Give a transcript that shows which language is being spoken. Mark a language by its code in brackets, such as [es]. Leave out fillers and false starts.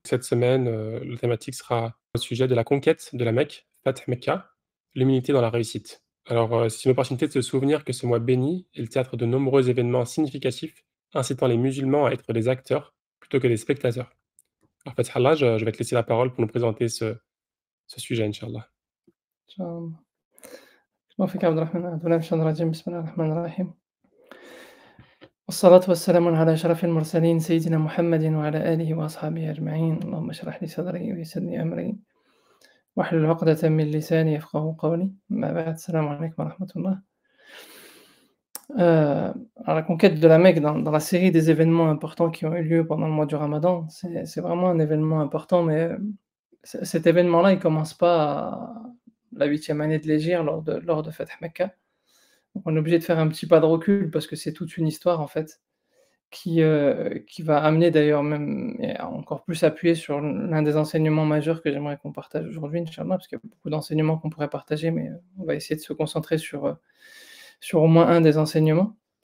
[fr] Cette semaine, la thématique sera au sujet de la conquête de la Mecque, Fath Mecca, l'humilité dans la réussite. Alors, c'est une opportunité de se souvenir que ce mois béni est le théâtre de nombreux événements significatifs, incitant les musulmans à être des acteurs plutôt que des spectateurs. Alors Fatih Allah, je vais te laisser la parole pour nous présenter ce sujet, Inch'Allah. [ar] إن شاء الله. الله فيك عبد الرحمن أعوذ بالله من الشيطان الرجيم بسم الله الرحمن الرحيم والصلاة والسلام على أشرف المرسلين سيدنا محمد وعلى آله وأصحابه أجمعين اللهم اشرح لي صدري ويسر لي أمري واحلل عقدة من لساني يفقهوا قولي أما بعد السلام عليكم ورحمة الله. [fr] Alors la conquête de la Mecque dans la série des événements importants qui ont eu lieu pendant le mois du Ramadan, c'est vraiment un événement important, mais cet événement-là, il commence pas à la 8e année de l'hégire lors de Fath Mecca. Donc on est obligé de faire un petit pas de recul parce que c'est toute une histoire en fait qui va amener d'ailleurs même et à encore plus appuyer sur l'un des enseignements majeurs que j'aimerais qu'on partage aujourd'hui, Inch'Allah, parce qu'il y a beaucoup d'enseignements qu'on pourrait partager, mais on va essayer de se concentrer sur au moins un des enseignements.